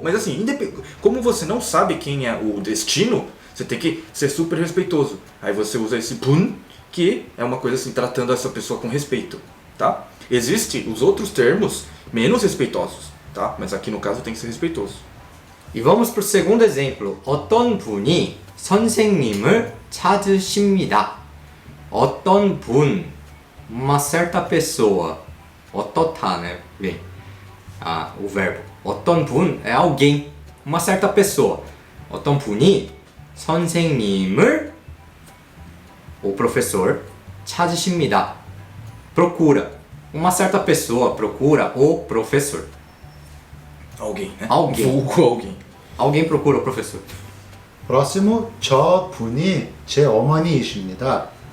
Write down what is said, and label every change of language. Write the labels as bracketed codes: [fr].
[pt] Mas assim, como você não sabe quem é o destino, você tem que ser super respeitoso. Aí você usa esse 분, que é uma coisa assim, tratando essa pessoa com respeito. Tá? Existem os outros termos menos respeitosos. Tá? Mas aqui no caso tem que ser respeitoso. E vamos para o segundo exemplo. [ko] 어떤 분이 선생님을 찾으십니다. [pt] 어떤 분, uma certa pessoa. 어떻다, né? Vem. O verbo. 어떤 분 é alguém, uma certa pessoa. [ko] 어떤 분이 선생님을, [pt] o professor, [ko] 찾으십니다. [pt] Procura. Uma certa pessoa procura o professor. Alguém, né? Alguém. Vulgo alguém. Alguém procura o professor. próximo, [ko] 저분이 제 어머니이십니다.